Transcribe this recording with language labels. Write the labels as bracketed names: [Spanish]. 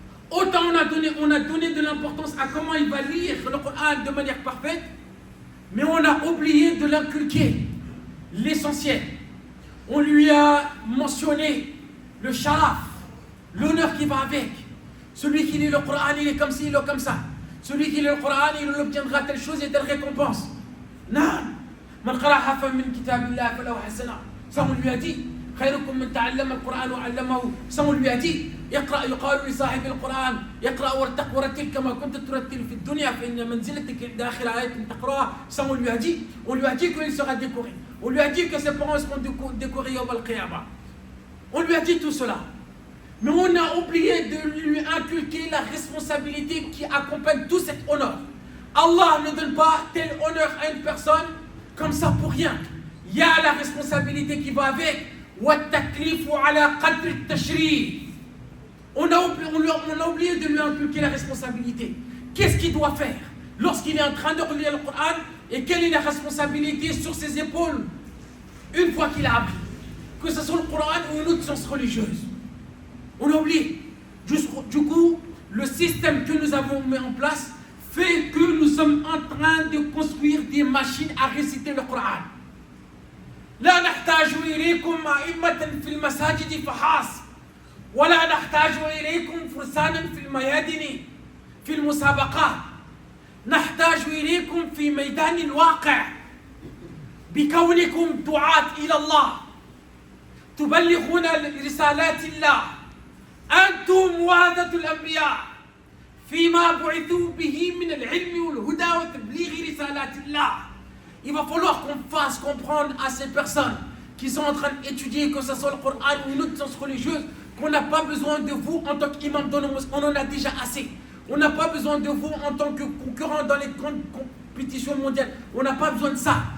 [French] autant on a donné de l'importance à comment il va lire le Coran de manière parfaite, mais on a oublié de l'inculquer l'essentiel. On lui a mentionné le sharaf, l'honneur qui va avec. Celui qui lit le Coran, il est comme ci, il est comme ça. Celui qui lit le Coran, il obtiendra telle chose et telle récompense. Non. [Arabic] Man qara harfan min kitabillah falahu hasana. [French] Ça on lui a dit. [Arabic] خيركم من تعلم القرآن وعلمه. [French] Ça on lui a dit. [Arabic] يقرأ يقال لصاحب القرآن يقرأ ورتل كما كنت ترتل في الدنيا فإن منزلتك عند آخر آية تقرأها. [French] Ça on lui a dit. On lui a dit qu'il sera décoré. On lui a dit que ses parents seront décorés yawm al-qiyamah. On lui a dit tout cela. Mais on a oublié de lui inculquer la responsabilité qui accompagne tout cet honneur. Allah ne donne pas tel honneur à une personne comme ça pour rien. Il y a la responsabilité qui va avec. On a oublié de lui inculquer la responsabilité. Qu'est-ce qu'il doit faire lorsqu'il est en train de relire le Coran et quelle est la responsabilité sur ses épaules une fois qu'il a appris, que ce soit le Coran ou une autre science religieuse. On a oublié. Du coup, le système que nous avons mis en place fait que nous sommes en train de construire des machines à réciter le Coran. [Arabic] لا نحتاج إليكم أئمة في المساجد فحسب ولا نحتاج إليكم فرسانا في الميادين في المسابقات نحتاج إليكم في ميدان الواقع بكونكم دعاة إلى الله تبلغون رسالات الله أنتم ورثة الأنبياء فيما بعثوا به من العلم والهدى وتبليغ رسالات الله. [French] Il va falloir qu'on fasse comprendre à ces personnes qui sont en train d'étudier, que ce soit le Coran ou une autre science religieuse, qu'on n'a pas besoin de vous en tant qu'imam dans nos mosquées. On en a déjà assez. On n'a pas besoin de vous en tant que concurrent dans les grandes compétitions mondiales. On n'a pas besoin de ça.